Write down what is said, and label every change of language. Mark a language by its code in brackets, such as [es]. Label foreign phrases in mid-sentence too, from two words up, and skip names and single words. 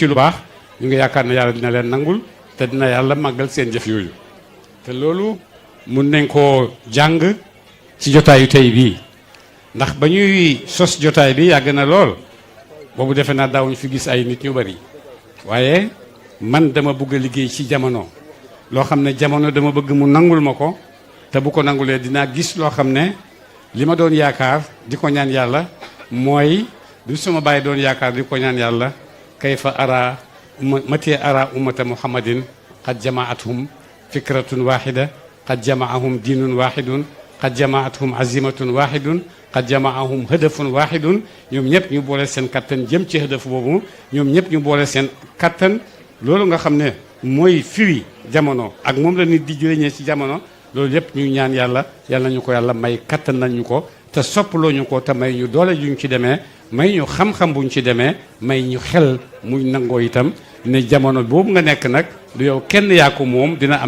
[wo] lu baax ñu ngi yaakaar ne yàlla dina leen nangul te dina yàlla màggal seen jëf yooyu te loolu mun nañ koo jàng ci jotaayu tey bii ndax ba ñuy sos jotaay bi yàgg na lool boobu defe naa daawuñu fi gis ay nit ñu bari waaye man dama bëgg a liggéey ci jamono loo xam ne jamono dama bëgg mu nangul ma ko te bu ko nangulee dinaa gis loo xam ne li ma doon yaakaar di ko ñaan yàlla mooy du sama bàyyi doon yaakaar di ko ñaan yàlla [ar] كيف أرى أمتي أرى أمة محمد قد جمعتهم فكرة واحدة قد جمعهم دين واحد قد جمعتهم عزيمة واحدة قد جمعهم هدف واحد [wo] ñoom ñëpp ñu boole seen kattan jëm ci hadaf boobu ñoom ñëpp ñu boole seen kattan loolu nga xam ne mooy firi jamono ak moom la nit di jëriñee ci jamono loolu yëpp ñu ñaan yàlla ñu ko yàlla may kattan nañ ñu ko te soppaloo ñu ko te may ñu doole juñ ci demee may ñu xam-xam buñ ci demee may ñu xel muy nangoo itam ne jamono boobu nga nekk nag du yow kenn yaa ko moom dina am